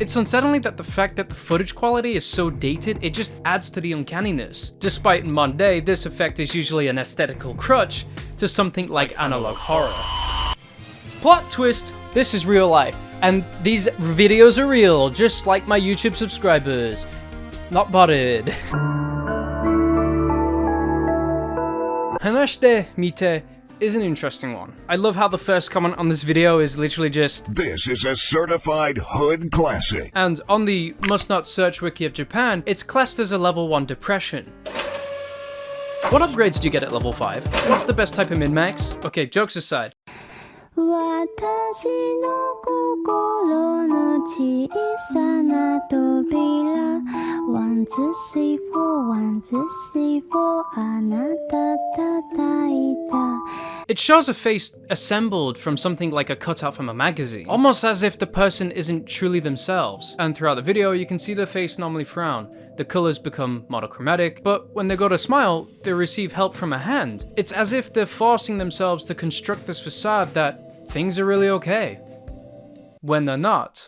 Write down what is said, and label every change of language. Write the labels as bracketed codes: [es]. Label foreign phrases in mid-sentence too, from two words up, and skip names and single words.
[en] It's unsettling that the fact that the footage quality is so dated, it just adds to the uncanniness. Despite in modern day, this effect is usually an aesthetical crutch to something like analog horror. Plot twist, this is real life. And these videos are real, just like my YouTube subscribers. Not botted. Hanashite mite is an interesting one. I love how the first comment on this video is literally just, "This is a certified hood classic." And on the must not search wiki of Japan, it's classed as a level 1 depression. What upgrades do you get at level 5? What's the best type of min-max? Okay, jokes aside. [ja] 私の心の小さな扉 [en] One, two, three, four, one, two, three, four [ja] あなた叩いた [en] It shows a face assembled from something like a cutout from a magazine, almost as if the person isn't truly themselves. And throughout the video, you can see the face normally frown. The colors become monochromatic, but when they go to smile, they receive help from a hand. It's as if they're forcing themselves to construct this facade that things are really okay, when they're not.